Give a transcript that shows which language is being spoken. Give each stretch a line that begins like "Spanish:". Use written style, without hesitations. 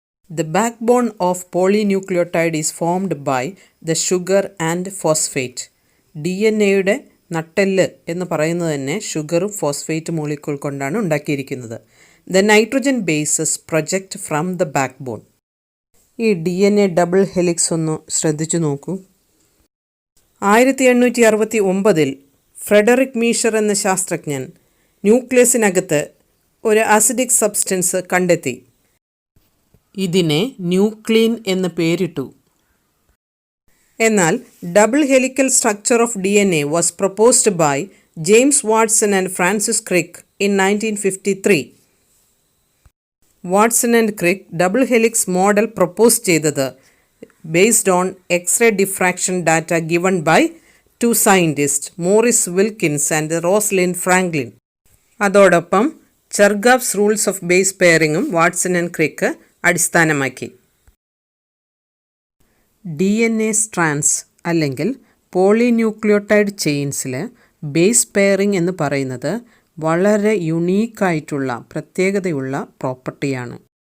English: The backbone of polynucleotide is formed by the sugar and phosphate.
Malayalam: DNAയുടെ നട്ടെല്ല് എന്ന് പറയുന്നത് തന്നെ ഷുഗറും ഫോസ്ഫേറ്റ് മോളിക്യൂൾ കൊണ്ടാണ് ഉണ്ടാക്കിയിരിക്കുന്നത്.
English: The nitrogen bases project from the backbone.
Malayalam: ഈ DNA ഡബിൾ ഹെലിക്സ് ഒന്ന് ശ്രദ്ധിച്ചു നോക്കൂ. 1869 ഫ്രെഡറിക് മീഷർ എന്ന ശാസ്ത്രജ്ഞൻ ന്യൂക്ലിയസിനകത്ത് ഒരു അസിഡിക് സബ്സ്റ്റൻസ് കണ്ടെത്തി. ഇതിനെ ന്യൂക്ലീൻ എന്ന് പേരിട്ടു. എന്നാൽ
English: Double helical structure of DNA was proposed by James Watson and Francis Crick in 1953. Watson and Crick double helix model propose ചെയ്തത് based on X-ray diffraction data given by two scientists, Maurice Wilkins and Rosalind Franklin.
Malayalam: അതോടൊപ്പം ചെർഗാവ്സ് rules of base പെയറിങ്ങും Watson and Crick അടിസ്ഥാനമാക്കി. DNA strands അല്ലെങ്കിൽ polynucleotide ചെയിൻസിൽ base pairing എന്ന് പറയുന്നത് വളരെ യുണീക്കായിട്ടുള്ള പ്രത്യേകതയുള്ള പ്രോപ്പർട്ടിയാണ്.